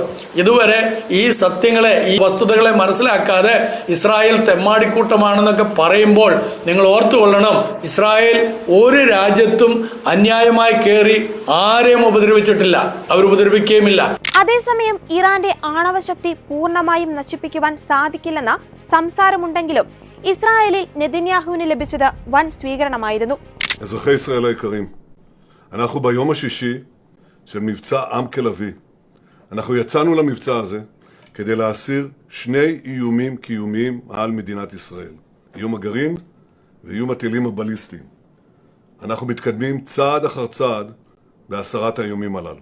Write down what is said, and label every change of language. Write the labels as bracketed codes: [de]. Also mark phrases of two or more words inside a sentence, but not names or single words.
[ml] ഇതുവരെ ഈ സത്യങ്ങളെ, ഈ വസ്തുതകളെ മനസ്സിലാക്കാതെ ഇസ്രായേൽ തെമ്മാടിക്കൂട്ടമാണെന്നൊക്കെ പറയുമ്പോൾ നിങ്ങൾ ഓർത്തുകൊള്ളണം, ഇസ്രായേൽ ഒരു രാജ്യത്തും അന്യായമായി കയറി ആരെയും ഉപദ്രവിച്ചിട്ടില്ല, അവർ ഉപദ്രവിക്കുകയുമില്ല. അതേസമയം ഇറാന്റെ ആണവശക്തി പൂർണ്ണമായും നശിപ്പിക്കുവാൻ സാധിക്കില്ലെന്ന സംസാരമുണ്ടെങ്കിലും ഇസ്രായേലിൽ നെതന്യാഹുവിന് ലഭിച്ചത് വൻ സ്വീകരണമായിരുന്നു. [he] אזרחי ישראל היקרים, אנחנו ביום השישי של מבצע עם כלביא. אנחנו יצאנו למבצע הזה כדי להסיר שני איומים קיומיים על מדינת ישראל. איום הגרעין ואיום הטילים הבליסטיים. אנחנו מתקדמים צעד אחר צעד בהסרת האיומים הללו.